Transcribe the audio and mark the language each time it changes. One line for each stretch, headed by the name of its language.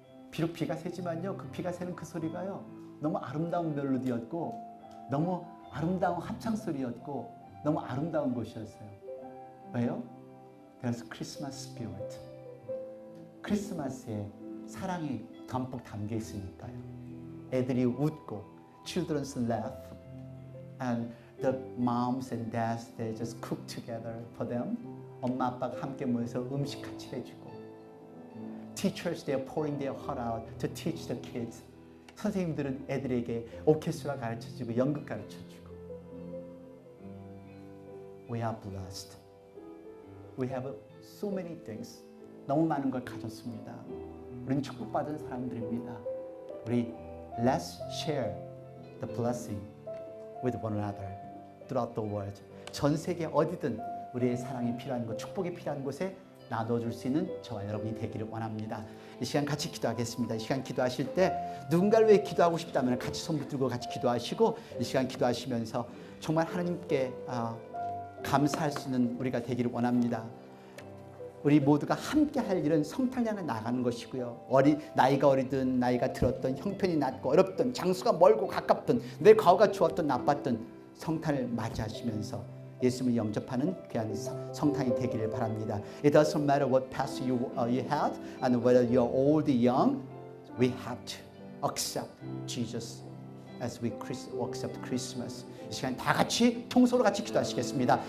Korean: 비록 비가 새지만요, 그 비가 새는 그 소리가요, 너무 아름다운 멜로디였고, 너무 아름다운 합창 소리였고, 너무 아름다운 곳이었어요. 왜요?
English: There's Christmas spirit.
Korean: 크리스마스에 사랑이 듬뿍 담겨 있으니까요. 애들이 웃고,
English: children's laugh, and the moms and dads they just cook together for them.
Korean: 엄마 아빠가 함께 모여서 음식 같이 해주고,
English: teachers they are pouring their heart out to teach the kids.
Korean: 선생님들은 애들에게 오케스트라 가르쳐주고 연극 가르쳐주고.
English: We are blessed. We have so many things.
Korean: 너무 많은 걸 가졌습니다. 우리는 축복받은 사람들입니다.
English: 우리 let's share the blessing with one another throughout the world.
Korean: 전 세계 어디든 우리의 사랑이 필요한 곳, 축복이 필요한 곳에 나눠줄 수 있는 저와 여러분이 되기를 원합니다. 이 시간 같이 기도하겠습니다. 이 시간 기도하실 때 누군가를 위해 기도하고 싶다면 같이 손 붙들고 같이 기도하시고, 이 시간 기도하시면서 정말 하나님께 감사할 수 있는 우리가 되기를 원합니다. 우리 모두가 함께 할 일은 성탄을 향해 나가는 것이고요. 나이가 어리든 나이가 들었든 형편이 낮고 어렵든 장수가 멀고 가깝든 내 과거가 좋았든 나빴든 성탄을 맞이하시면서 예수님을 영접하는 귀한 성탄이 되기를 바랍니다.
English: It doesn't matter what past you had and whether you're old or young. We have to accept Jesus as we accept Christmas.
Korean: 이 시간 다 같이 통소로 같이 기도하시겠습니다.